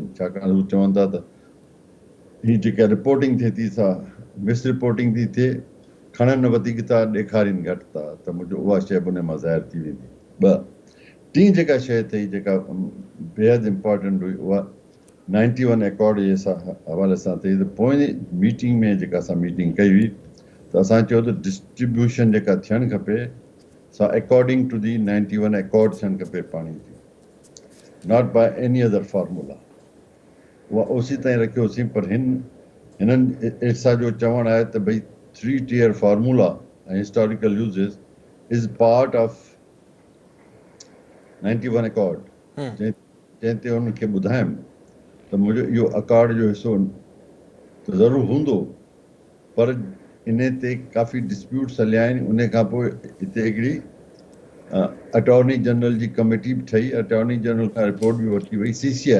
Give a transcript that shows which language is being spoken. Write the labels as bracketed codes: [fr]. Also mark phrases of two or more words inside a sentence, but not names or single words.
[sd] छाकाणि हू चवनि था त हीअ जेका रिपोर्टिंग थिए थी सा [en] mis reporting [sd] थी थिए, खणनि वधीक था, ॾेखारीनि घटि था, त मुंहिंजो उहा शइ बि उन मां ज़ाहिर थी वेंदी। 2 टी जेका शइ अथई जेका बेहद इम्पोर्टेंट हुई उहा 91 एकॉर्ड जे हवाले सां अथई। त पोइ मीटिंग में जेका असां मीटिंग कई हुई त असां चयो त डिस्ट्रीब्यूशन जेका थियणु खपे सा [en] according to the 91 accord [sd] थियणु खपे पाणी जी, [en] not by any other formula. [sd] उहा ओसी ताईं रखियोसीं, पर हिननि इर्सा जो चवणु आहे त भई [en] 3 tier formula [sd] ऐं [en] historical uses is part of 91 accord. [sd] जंहिं ते उनखे ॿुधायमि त मुंहिंजो इहो अकॉर्ड जो हिसो त ज़रूरु हूंदो, पर इन ते काफ़ी डिस्प्यूट्स हलिया आहिनि। उन खां पोइ हिते हिकिड़ी [en] attorney general [sd] जी कमेटी बि ठही, [en] attorney general [sd] खां रिपोर्ट बि वठी वई CCI।